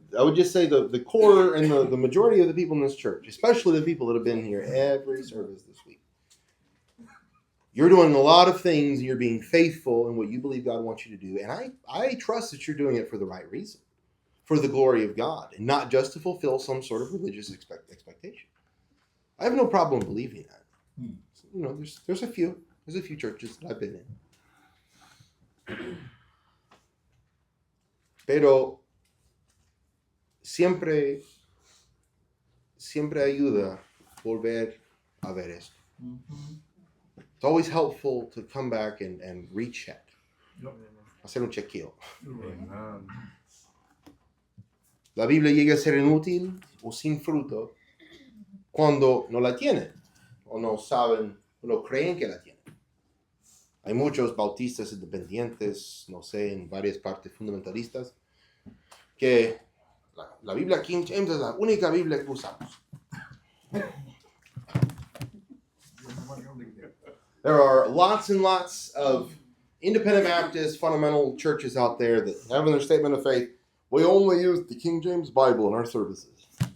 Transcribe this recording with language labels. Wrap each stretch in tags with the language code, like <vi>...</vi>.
<en>I would just say the core and the majority of the people in this church, especially the people that have been here every service this week, you're doing a lot of things and you're being faithful in what you believe God wants you to do. And I trust that you're doing it for the right reason, for the glory of God, and not just to fulfill some sort of religious expectation. I have no problem believing that. You know, there's a few churches that I've been in.</en> <es>Pero siempre ayuda volver a ver esto.</es> <en>It's always helpful to come back and recheck.</en> <es>Hacer un chequeo.</es> <en>Amen.</en> <es>La Biblia llega a ser inútil o sin fruto cuando no la tienen o no saben o no creen que la tienen. Hay muchos bautistas independientes, no sé, en varias partes fundamentalistas, que la Biblia King James es la única Biblia que usamos.</es> <en>There are lots and lots of independent Baptist fundamental churches out there that have in their statement of faith, we only use the King James Bible in our services.</en>